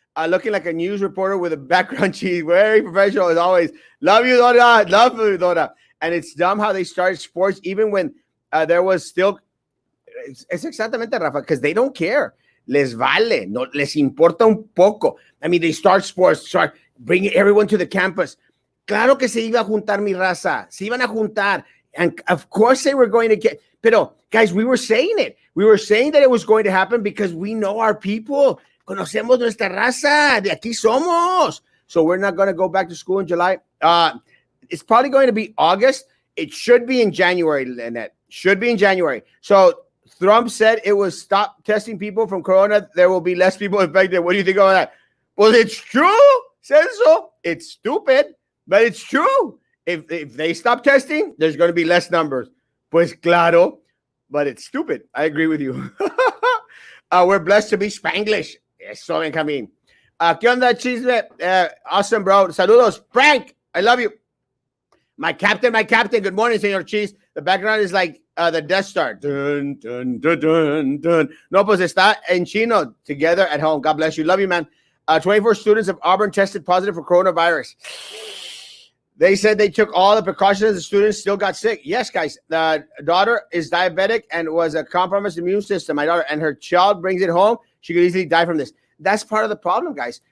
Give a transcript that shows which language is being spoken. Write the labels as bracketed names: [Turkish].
[English] Looking like a news reporter with a background cheese. Very professional as always. Love you, Dora. Love you, Dora. And it's dumb how they started sports even when there was still. [Spanish] Es exactamente, Rafa, [English] because they don't care. [Spanish] Les vale. No, les importa un poco. [English] I mean, they start sports, start bringing everyone to the campus. [Spanish] Claro que se iba a juntar mi raza. Se iban a juntar. [English] And of course they were going to get. [Spanish] Pero, [English] guys, we were saying it. We were saying that it was going to happen because we know our people. [Spanish] Conocemos nuestra raza. De aquí somos. [English] So we're not going to go back to school in July. It's probably going to be August. It should be in January, Lynette. Should be in January. So Trump said it was stop testing people from corona. There will be less people infected. What do you think of that? Well, it's true, Celso. It's stupid, but it's true. If they stop testing, there's going to be less numbers. [Spanish] Pues claro, [English] but it's stupid. I agree with you. We're blessed to be Spanglish. Eso, Benjamin. [Spanish] ¿Qué onda, chisme? [English] Awesome, bro. Saludos. Frank, I love you. My captain. Good morning, Senor Cheese. The background is like the Death Star. Dun, dun, dun, dun, dun. [Spanish] No, pues está en chino [English] together at home. God bless you. Love you, man. 24 students of Auburn tested positive for coronavirus. They said they took all the precautions. The students still got sick. Yes, guys. The daughter is diabetic and was a compromised immune system. My daughter and her child brings it home. She could easily die from this. That's part of the problem, guys.